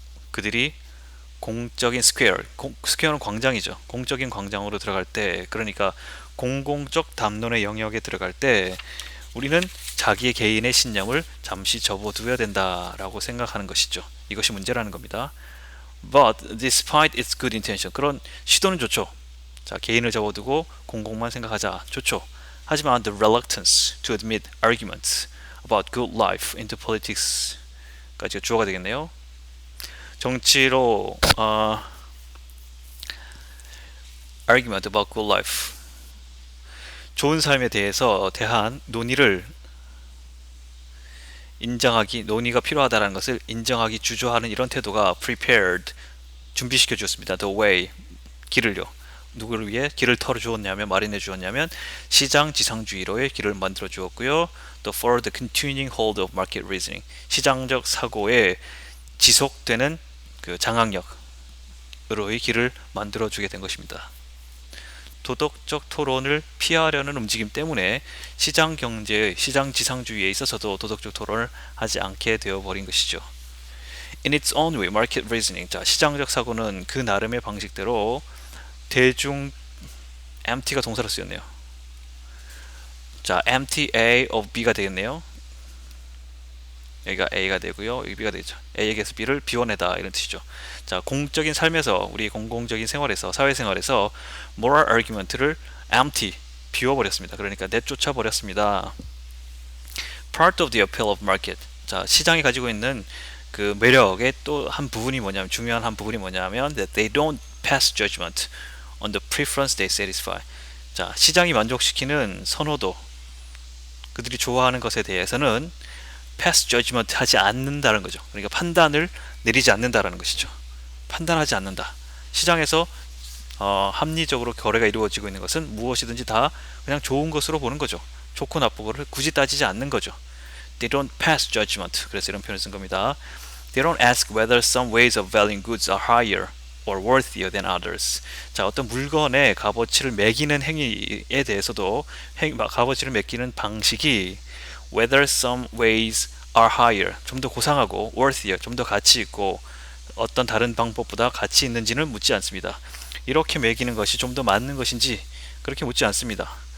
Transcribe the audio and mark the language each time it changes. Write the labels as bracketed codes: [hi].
[ko] 그들이 공적인 스퀘어는 광장이죠. 공적인 광장으로 들어갈 때, 그러니까 공공적 담론의 영역에 들어갈 때 우리는 자기의 개인의 신념을 잠시 접어두어야 된다라고 생각하는 것이죠. 이것이 문제라는 겁니다. [en] But despite its good intention, [ko] 그런 시도는 좋죠. 자, 개인을 접어두고 공공만 생각하자, 좋죠. [en] 하지만 the reluctance to admit arguments about good life into politics까지가 [ko] 주어가 되겠네요. 정치로 [en] argument about good life, [ko] 좋은 삶에 대한 논의가 필요하다는 것을 인정하기 주저하는 이런 태도가 prepared, 준비시켜 주었습니다. [en] the way, [ko] 길을요. 누구를 위해 길을 마련해 주었냐면 시장 지상주의로의 길을 만들어 주었고요. 또 [en] for the continuing hold of market reasoning, [ko] 시장적 사고에 지속되는 그 장악력으로의 길을 만들어주게 된 것입니다. 도덕적 토론을 피하려는 움직임 때문에 시장 지상주의에 있어서도 도덕적 토론을 하지 않게 되어버린 것이죠. [en] In its own way, market reasoning. [ko] 자, 시장적 사고는 그 나름의 방식대로 empty가 동사로 쓰였네요. 자, empty A of B가 되겠네요. 여기가 A가 되고요. 여기 B가 되죠. A에게서 B를 비워내다, 이런 뜻이죠. 자, 공적인 삶에서, 우리 공공적인 생활에서, 사회생활에서 moral argument를 empty, 비워버렸습니다. 그러니까 내쫓아 버렸습니다. [en] Part of the appeal of market. [ko] 자, 시장이 가지고 있는 그 매력의 또 중요한 한 부분이 뭐냐면 [en] that they don't pass judgment on the preference they satisfy. [ko] 자, 시장이 만족시키는 선호도, 그들이 좋아하는 것에 대해서는 pass judgment 하지 않는다는 거죠. 그러니까 판단을 내리지 않는다라는 것이죠. 판단하지 않는다. 시장에서 합리적으로 거래가 이루어지고 있는 것은 무엇이든지 다 그냥 좋은 것으로 보는 거죠. 좋고 나쁘고를 굳이 따지지 않는 거죠. [en] They don't pass judgment. [ko] 그래서 이런 표현을 쓴 겁니다. [en] They don't ask whether some ways of valuing goods are higher or worthier than others. [ko] 자, 어떤 물건의 값어치를 매기는 행위에 대해서도 값어치를 매기는 방식이 [en] whether some ways are higher, [ko] 좀 더 고상하고 worthier, 좀 더 가치 있고 어떤 다른 방법보다 가치 있는지는 묻지 않습니다. 이렇게 매기는 것이 좀 더 맞는 것인지 그렇게 묻지 않습니다.